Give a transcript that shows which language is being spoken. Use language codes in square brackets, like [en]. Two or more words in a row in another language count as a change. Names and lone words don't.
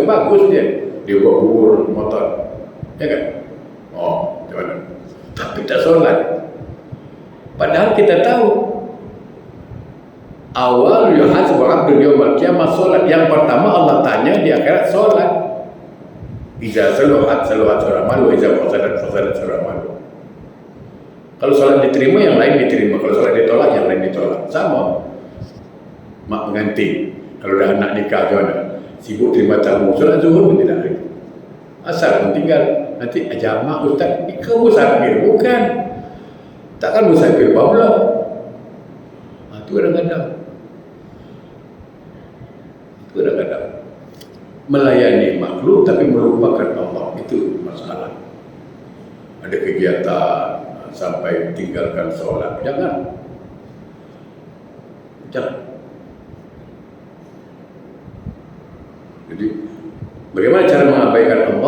[ms] Bagus dia. Dia buat bubur motor. Ya kan? Oh, macam mana? Tapi tak solat. Padahal kita tahu [ar] أول يحاسب العبد يوم القيامة [ms] solat. Yang pertama Allah tanya di akhirat solat. [ar] إذا صلحت سائر عمله، إذا فسدت سائر عمله. [ms] Kalau solat diterima, yang lain diterima. Kalau solat ditolak, yang lain ditolak. Sama. Mak pengantin. Kalau dah anak nikah macam mana? Sibuk terima tamu. Solat zuhur pun tidak ada. Asal pun tinggal. Nanti jamak ustaz. Ke musafir? Bukan. Takkan musafir pula. Itu kadang-kadang. Melayani makhluk tapi melupakan Allah. Itu masalah. Ada kegiatan sampai tinggalkan solat. Jangan. Jadi bagaimana cara mengabaikan Allah?